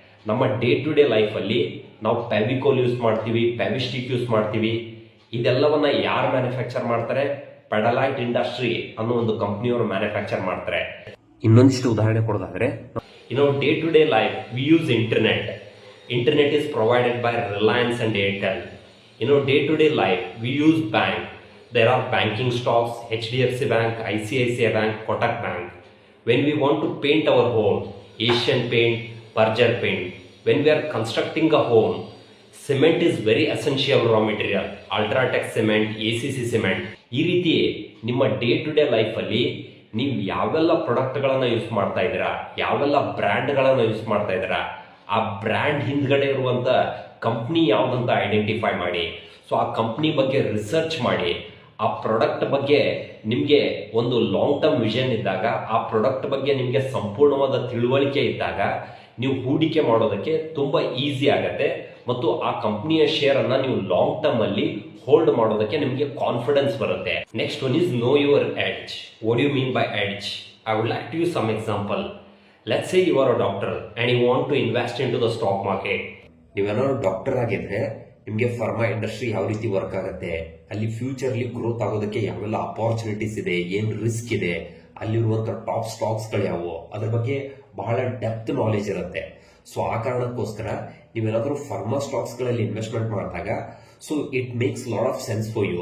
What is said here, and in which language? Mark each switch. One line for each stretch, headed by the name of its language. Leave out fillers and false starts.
Kannada: ನಮ್ಮ day to day life ಅಲ್ಲಿ ನಾವು ಫೆವಿಕೋಲ್ ಯೂಸ್ ಮಾಡ್ತೀವಿ, ಫೆವಿಸ್ಟಿಕ್ ಯೂಸ್ ಮಾಡ್ತೀವಿ. ಇದೆಲ್ಲವನ್ನ ಯಾರು ಮ್ಯಾನುಫ್ಯಾಕ್ಚರ್ ಮಾಡ್ತಾರೆ? ಪೆಡಲೈಟ್ ಇಂಡಸ್ಟ್ರಿ ಅನ್ನೋ ಒಂದು ಕಂಪ್ನಿಯವರು ಮ್ಯಾನುಫ್ಯಾಕ್ಚರ್ ಮಾಡ್ತಾರೆ. ಇನ್ನೊಂದಿಷ್ಟು ಉದಾಹರಣೆ ಕೊಡೋದಾದ್ರೆ,
English: Day to day life we use internet. Internet is provided by Reliance and Airtel. Day to day life we use bank. There are banking stocks, HDFC Bank, ICICI Bank, Kotak Bank. When we want to paint our home, Asian Paint, Berger Paint. When we are constructing a home, cement is very essential raw material. Ultratech cement, ACC cement.
Kannada: ಈ ರೀತಿ ನಿಮ್ಮ day to day life ಅಲ್ಲಿ ನೀವು ಯಾವೆಲ್ಲ product ಗಳನ್ನ use ಮಾಡ್ತಾ ಇದ್ದೀರಾ, ಯಾವೆಲ್ಲ ಬ್ರ್ಯಾಂಡ್ ಗಳನ್ನ ಯೂಸ್ ಮಾಡ್ತಾ ಇದ್ದೀರಾ, ಆ ಬ್ರ್ಯಾಂಡ್ ಹಿಂದ್ಗಡೆ ಇರುವಂತ ಕಂಪ್ನಿ ಯಾವ್ದಂತ ಐಡೆಂಟಿಫೈ ಮಾಡಿ. ಸೊ ಆ ಕಂಪ್ನಿ ಬಗ್ಗೆ ರಿಸರ್ಚ್ ಮಾಡಿ. ಆ ಪ್ರಾಡಕ್ಟ್ ಬಗ್ಗೆ ನಿಮ್ಗೆ ಒಂದು ಲಾಂಗ್ ಟರ್ಮ್ ವಿಷನ್ ಇದ್ದಾಗ, ಆ ಪ್ರಾಡಕ್ಟ್ ಬಗ್ಗೆ ನಿಮ್ಗೆ ಸಂಪೂರ್ಣವಾದ ತಿಳುವಳಿಕೆ ಇದ್ದಾಗ ನೀವು ಹೂಡಿಕೆ ಮಾಡೋದಕ್ಕೆ ತುಂಬಾ ಈಸಿ ಆಗತ್ತೆ. ಮತ್ತು ಆ ಕಂಪ್ನಿಯ ಶೇರ್ ಅನ್ನ ನೀವು ಲಾಂಗ್ ಟರ್ಮ್ ಅಲ್ಲಿ ಹೋಲ್ಡ್ ಮಾಡೋದಕ್ಕೆ ನಿಮಗೆ ಕಾನ್ಫಿಡೆನ್ಸ್ ಬರುತ್ತೆ.
English: Next one is know your edge. What you mean by edge? I would like to use some example. Let's say you are a doctor and you want to invest into the stock market.
Kannada: ನೀವೇನಾದ್ರು doctor ಆಗಿದ್ರೆ ನಿಮಗೆ pharma industry ಯಾವ ರೀತಿ work ಆಗುತ್ತೆ, ಅಲ್ಲಿ futurely growth ಆಗೋದಕ್ಕೆ ಯಾವೆಲ್ಲ opportunities ಇದೆ, ಏನ್ ರಿಸ್ಕ್ ಇದೆ, ಅಲ್ಲಿರುವಂತಹ ಟಾಪ್ ಸ್ಟಾಕ್ಸ್ ಗಳು ಯಾವುವು, ಅದ್ರ ಬಗ್ಗೆ ಬಹಳ ಡೆಪ್ತ್ ನಾಲೆಜ್ ಇರುತ್ತೆ. ಸೊ ಆ ಕಾರಣಕ್ಕೋಸ್ಕರ ನೀವೇನಾದ್ರೂ ಫಾರ್ಮಾ ಸ್ಟಾಕ್ಸ್ ಗಳಲ್ಲಿ ಇನ್ವೆಸ್ಟ್ಮೆಂಟ್ ಮಾಡಿದಾಗ
English: So it makes lot of sense for you.